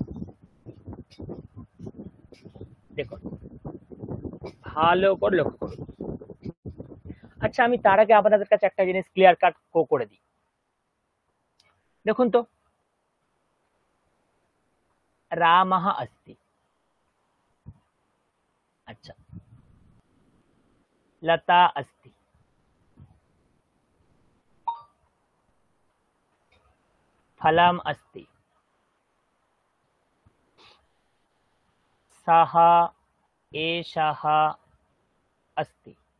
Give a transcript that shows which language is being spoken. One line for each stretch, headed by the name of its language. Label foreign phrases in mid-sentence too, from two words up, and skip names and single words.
Bangla: দেখুন ভালো করে লক্ষ্য করুন। আচ্ছা, আমি তার আগে আপনাদের কাছে একটা জিনিস
English: clear cut
Bangla: করে দিই। দেখুন তো,
Sanskrit: রামः अस्ति, अच्छा, लता अस्ति, फलम् अस्ति, सः एषः अस्ति,